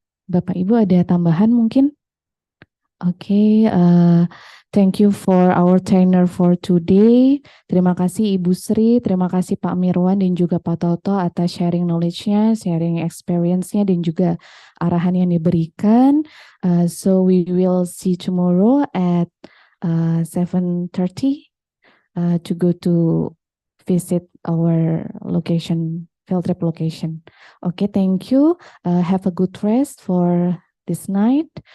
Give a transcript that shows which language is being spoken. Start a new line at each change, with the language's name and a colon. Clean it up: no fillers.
Indonesian: Bapak Ibu ada tambahan mungkin?
English: Oke, thank you for our trainer for today.
Indonesian: Terima kasih Ibu Sri, terima kasih Pak Mirwan dan juga Pak Toto atas sharing knowledge-nya, sharing experience-nya dan juga arahan yang diberikan.
English: So we will see tomorrow at 7:30 to go to visit our location, field trip location. Okay, thank you. Have a good rest for this night.